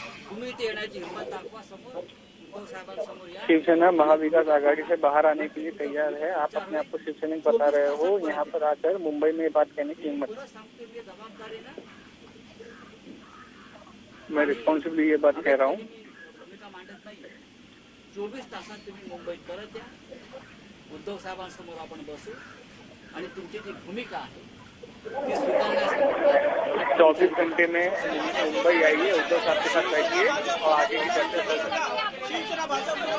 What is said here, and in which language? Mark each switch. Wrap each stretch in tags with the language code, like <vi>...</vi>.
<mr>तुम्ही इथे येण्याची हिंमत दाखवा. समोर उद्धव साहेबांसमोर या.</mr> <hi>शिवसेना महाविकास आघाड़ी से बाहर आने के लिए तैयार है। आप अपने आप को शिवसैनिक बता रहे हो, यहाँ पर आकर मुंबई में बात कहने की हिम्मत।</hi> <mr>पुढं सांगतो मी जबाबदारीनं.</mr> <hi>मैं रिस्पॉन्सिबली ये बात कह रहा हूँ।</hi> <mr>भूमिका मांडत नाही. 24 तासात तुम्ही मुंबईत परत या. उद्धव साहेबांसमोर आपण बसू आणि तुमची जी भूमिका आहे ती स्वीकारण्यासाठी</mr> <hi>24 घंटे में मुंबई आइए, उद्धव साहब के साथ बैठिए और आगे की चर्चा करें।</hi>